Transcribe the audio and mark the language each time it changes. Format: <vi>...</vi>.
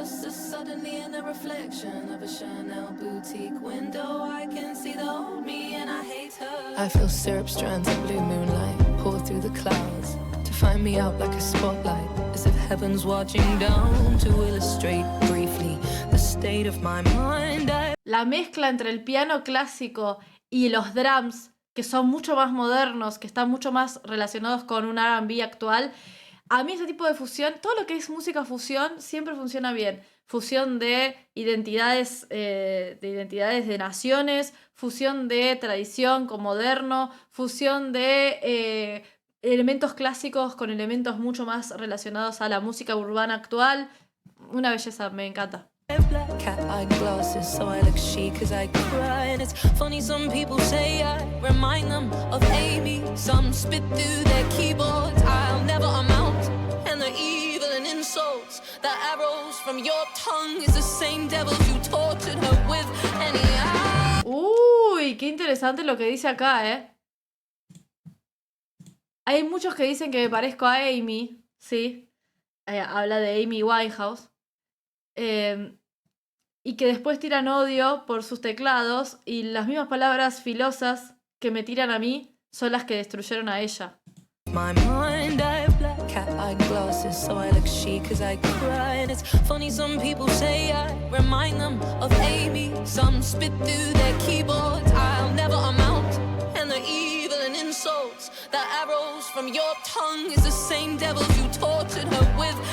<en>Suddenly in the reflection of a Chanel boutique window, I can see the old me and I hate her. I feel syrup strands of blue moonlight pour through the clouds to find me out like a spotlight, as if heaven's watching down to illustrate briefly the state of my mind.</en> <es>La mezcla entre el piano clásico y los drums, que son mucho más modernos, que están mucho más relacionados con un R&B actual. A mí ese tipo de fusión, todo lo que es música fusión, siempre funciona bien. Fusión de identidades de naciones, fusión de tradición con moderno, fusión de elementos clásicos con elementos mucho más relacionados a la música urbana actual. Una belleza, me encanta.</es> <en>Black cat eye glasses, so I look chic as I cry. And it's funny, some people say I remind them of Amy. Some spit through their keyboards, I'll never amount. And the evil and insults, the arrows from your tongue is the same devils you tortured her with. Anyhow.</en> <es>Uy, qué interesante lo que dice acá, ¿eh? Hay muchos que dicen que me parezco a Amy, ¿sí? Habla de Amy Winehouse. Y que después tiran odio por sus teclados y las mismas palabras filosas que me tiran a mí son las que destruyeron a ella.</es> <en>My mind, I have black cat eye glasses, so I look chic as I cry. And it's funny, some people say I remind them of Amy. Some spit through their keyboards, I'll never amount. And the evil and insults, the arrows from your tongue is the same devils you tortured her with.</en>